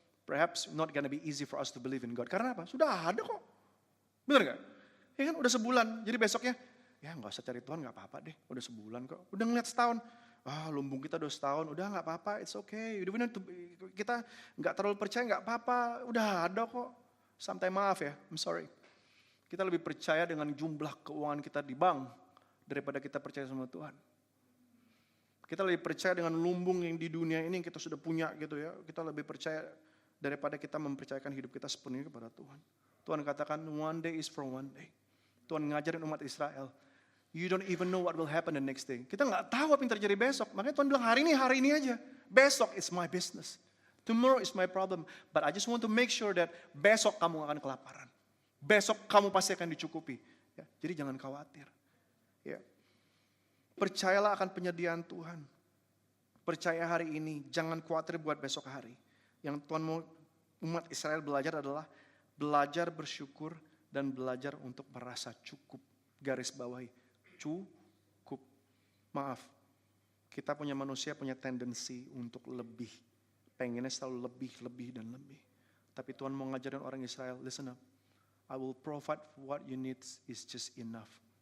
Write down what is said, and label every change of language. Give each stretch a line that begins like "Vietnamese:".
English: Perhaps not gonna be easy for us to believe in God.
Indonesian: Karena apa? Sudah ada kok. Bener gak? Ya kan udah sebulan, jadi besoknya, ya gak usah cari Tuhan gak apa-apa deh, udah sebulan kok. Udah ngeliat setahun, lumbung kita udah setahun, udah nggak apa-apa,
English: it's okay.
Indonesian: Kita nggak terlalu percaya, nggak apa-apa, udah ada kok.
English: Sometimes
Indonesian: maaf ya,
English: I'm sorry.
Indonesian: Kita lebih percaya dengan jumlah keuangan kita di bank daripada kita percaya sama Tuhan. Kita lebih percaya dengan lumbung yang di dunia ini yang kita sudah punya gitu ya. Kita lebih percaya daripada kita mempercayakan hidup kita sepenuhnya kepada Tuhan. Tuhan katakan
English: one day is from one day.
Indonesian: Tuhan ngajarin umat Israel,
English: you don't even know what will happen the next day.
Indonesian: Kita nggak tahu apa yang terjadi besok. Makanya Tuhan bilang hari ini aja. Besok
English: is my business. Tomorrow is my problem. But I just want to make sure that
Indonesian: besok kamu akan kelaparan. Besok kamu pasti akan dicukupi. Ya, jadi jangan khawatir. Ya. Percayalah akan penyediaan Tuhan. Percaya hari ini, jangan khawatir buat besok hari. Yang Tuhan mau umat Israel belajar adalah belajar bersyukur dan belajar untuk merasa cukup. Garis bawahi, cukup. Maaf, kita punya manusia punya tendensi untuk lebih. Pengennya selalu lebih, dan lebih. Tapi Tuhan mau ngajarin orang Israel,
English: listen up. I will provide what you need is just enough.